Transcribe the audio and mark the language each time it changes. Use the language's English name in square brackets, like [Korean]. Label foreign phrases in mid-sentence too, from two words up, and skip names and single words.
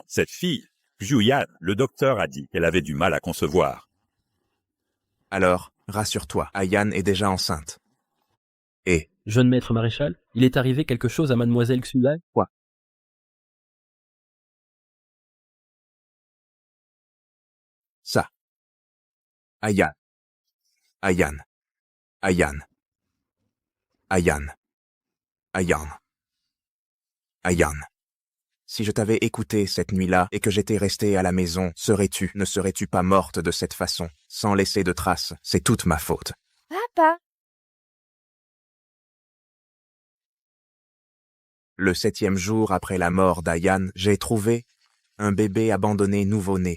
[French] Cette fille, Zhu Yan, le docteur a dit qu'elle avait du mal à concevoir. alors, rassure-toi, Ayan est déjà enceinte. Et, Jeune maître maréchal, il est arrivé quelque chose à mademoiselle Xulai? Quoi? Ça. Ayan. Ayan. Ayan. Ayan. Ayan. Ayan. Si je t'avais écouté cette nuit-là et que j'étais resté à la maison, ne serais-tu pas morte de cette façon, sans laisser de traces? C'est toute ma faute. Papa, Le 7e jour après la mort d'Ayan, j'ai trouvé un bébé abandonné nouveau-né.